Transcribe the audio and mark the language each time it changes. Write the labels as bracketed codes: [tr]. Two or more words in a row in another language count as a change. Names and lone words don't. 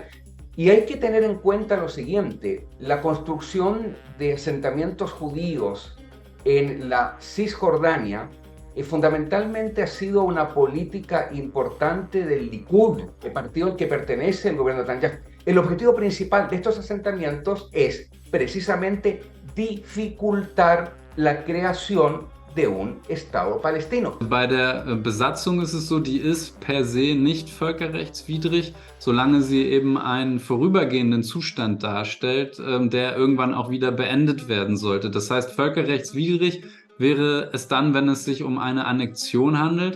[es] Y hay que tener en cuenta lo siguiente: la construcción de asentamientos judíos en la Cisjordania fundamentalmente ha sido una política importante del Likud, el partido al que pertenece el gobierno de Netanyahu. El objetivo principal de estos asentamientos es precisamente dificultar la creación de un Estado palestino. [de] Bei der Besatzung ist es so, die ist per se nicht völkerrechtswidrig, solange sie eben einen vorübergehenden Zustand darstellt, der irgendwann auch wieder beendet werden sollte. Das heißt, völkerrechtswidrig wäre es dann, wenn es sich um eine Annexion handelt.